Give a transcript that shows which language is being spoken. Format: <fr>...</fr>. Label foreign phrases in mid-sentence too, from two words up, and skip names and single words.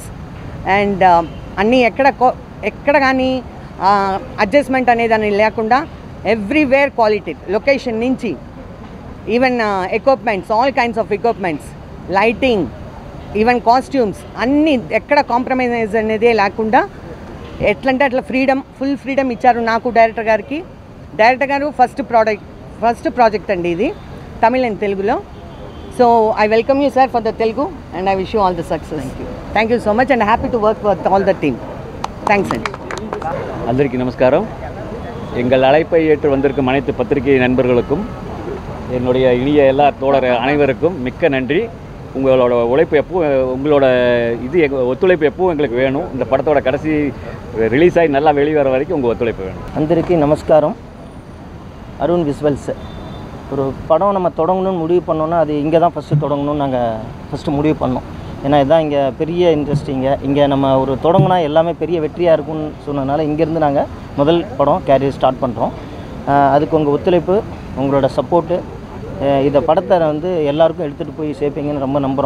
<te>అండ్ అన్నీ ఎక్కడ కానీ అడ్జస్ట్మెంట్ అనేది అని లేకుండా</te> <en>everywhere quality, location</en> <te>నుంచి</te> <en>even equipments, all kinds of equipments, lighting, even costumes</en> <te>అన్నీ ఎక్కడ కాంప్రమైజ్ అనేదే లేకుండా ఎట్లంటే అట్లా</te> <en>full freedom</en> <te>ఇచ్చారు నాకు డైరెక్టర్ గారికి. డైరెక్టర్ గారు</te> <en>first project</en> <te>అండి ఇది తమిళ్ అండ్ తెలుగులో.</te> <en>so I welcome you sir for the Telugu, and I wish you all the success. thank you so much, and happy to work with all the team. thanks and</en> <te>అందరికీ నమస్కారం.</te> <ta>எங்கள் அழைப்பை ஏற்று வந்திருக்கும் அனைத்து பத்திரிகை நண்பர்களுக்கும், என்னுடைய இனிய எல்லா தோழர் அனைவருக்கும் மிக்க நன்றி. உங்களோட உழைப்பு உங்களோட ஒத்துழைப்பு எப்பவும் எங்களுக்கு வேணும். இந்த படத்தோட கடைசி ரிலீஸ் ஆகி நல்லா வெளிவர வரைக்கும் உங்கள் ஒத்துழைப்பு வேணும்.</ta> <te>అందరికీ నమస్కారం.</te> <ta>அருண் விஸ்வல்ஸ். ஒரு படம் நம்ம தொடங்கணும்னு முடிவு பண்ணோன்னா அது இங்கே தான் ஃபஸ்ட்டு தொடங்கணும்னு நாங்கள் ஃபஸ்ட்டு முடிவு பண்ணோம். ஏன்னா இதுதான் இங்கே பெரிய இன்ட்ரெஸ்டிங்க. இங்கே நம்ம ஒரு தொடங்கினா எல்லாமே பெரிய வெற்றியாக இருக்கும்னு சொன்னதுனால இங்கேருந்து நாங்கள் முதல் படம்</ta> <en>career start</en> <ta>பண்ணுறோம். அதுக்கு உங்கள் ஒத்துழைப்பு, உங்களோட சப்போர்ட்டு, இந்த படத்தை எல்லாருக்கும் எடுத்துகிட்டு போய் சேர்ப்பீங்கன்னு ரொம்ப நம்புகிறோம்.</ta>